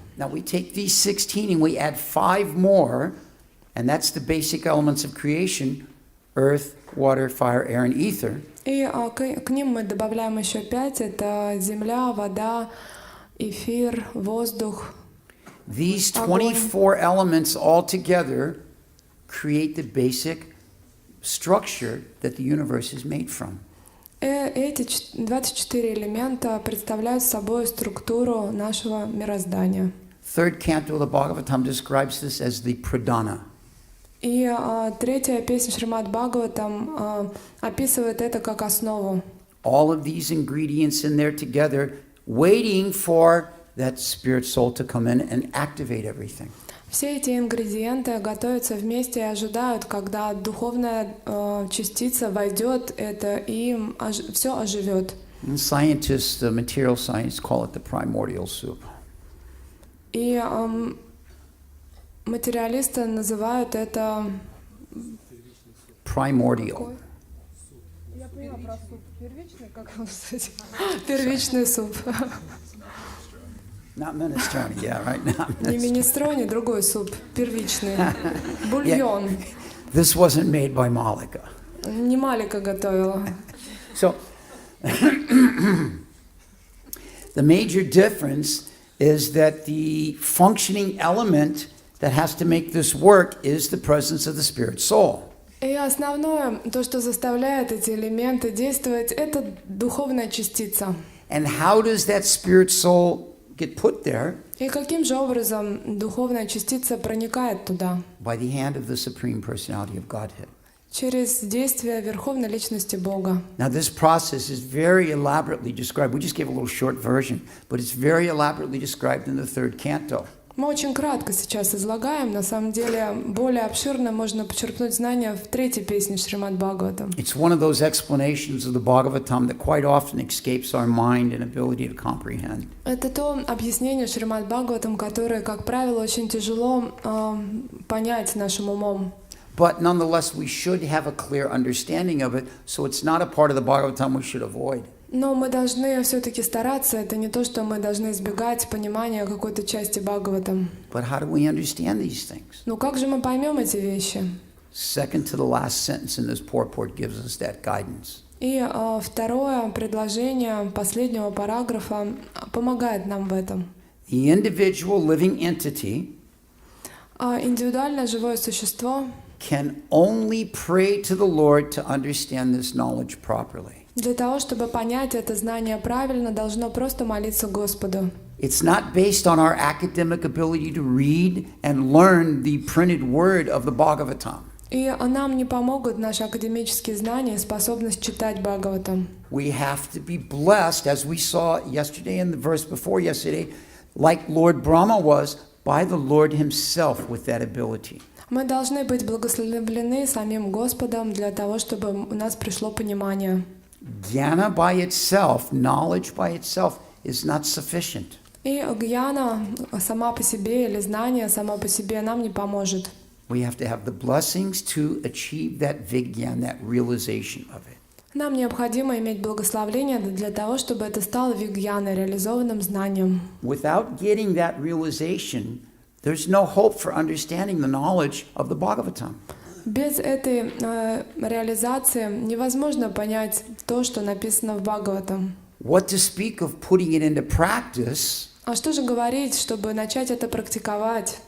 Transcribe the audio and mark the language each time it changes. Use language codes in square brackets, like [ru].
[en] Now we take these 16 and we add 5 more, and that's the basic elements of creation: earth, water, fire, air, and ether. [ru] И к ним мы добавляем еще 5. Это земля, вода, эфир, воздух. [en] These 24 elements all together create the basic structure that the universe is made from. [ru] Эти 24 элемента представляют собой структуру нашего мироздания. [en] Third canto of the Bhagavatam describes this as the pradhana. [ru] И третья песня Шримад Бхагаватам описывает это как основу. [en] All of these ingredients in there together, waiting for that spirit soul to come in and activate everything. [ru] Все эти ингредиенты готовятся вместе и ожидают, когда духовная частица войдет это и все оживет. [en] And scientists, the material science, call it the primordial soup. [ru] И материалисты называют это [en] Primordial. [ru] Я поняла про суп. Первичный, как его сказать? Первичный суп. [en] Not minestrone, yeah, right now. [ru] Не минестроне, другой суп. Первичный. Бульон. [en] This wasn't made by Malika. [ru] Не Малика готовила. [en] So, the major difference is that the functioning element that has to make this work is the presence of the spirit soul. [ru] И основное, то, что заставляет эти элементы действовать, это духовная частица. [en] And how does that spirit soul get put there? [ru] И каким же образом духовная частица проникает туда? [en] By the hand of the Supreme Personality of Godhead. [ru] Через действие Верховной Личности Бога. [en] Now this process is very elaborately described. We just gave a little short version, but it's very elaborately described in the 3rd canto. [ru] Мы очень кратко сейчас излагаем. На самом деле, более обширно можно почерпнуть знания в 3-й песне Шримад Бхагаватам. [en] It's one of those explanations of the Bhagavatam that quite often escapes our mind and ability to comprehend. [ru] Это то объяснение Шримад Бхагаватам, которое, как правило, очень тяжело понять нашим умом. [en] But nonetheless, we should have a clear understanding of it, so it's not a part of the Bhagavatam we should avoid. [ru] Но мы должны все-таки стараться. Это не то, что мы должны избегать понимания какой-то части Бхагаватам. [en] But how do we understand these things? [ru] Ну как же мы поймем эти вещи? [en] Second to the last sentence in this purport gives us that guidance. [ru] И второе предложение последнего параграфа помогает нам в этом. [en] The individual living entity [ru] Индивидуальное живое существо [en] can only pray to the Lord to understand this knowledge properly. [ru] для того, чтобы понять это знание правильно, должно просто молиться Господу. [en] It's not based on our academic ability to read and learn the printed word of the Bhagavatam. [ru] И нам не помогут наши академические знания и способность читать Бхагаватам. [en] We have to be blessed, as we saw yesterday and the verse before yesterday, like Lord Brahma was, by the Lord himself with that ability. [ru] Мы должны быть благословлены самим Господом для того, чтобы у нас пришло понимание. [en] Jnana by itself, knowledge by itself, is not sufficient. [ru] И гьяна сама по себе или знание само по себе нам не поможет. [en] We have to have the blessings to achieve that vigyan, that realization of it. [ru] Нам необходимо иметь благословение для того, чтобы это стало вигьяной, реализованным знанием. [en] Without getting that realization, there's no hope for understanding the knowledge of the Bhagavatam. [ru] Без этой реализации невозможно понять то, что написано в Бхагаватам. [en] What to speak of putting it into practice? [ru] А что же говорить, чтобы начать это практиковать?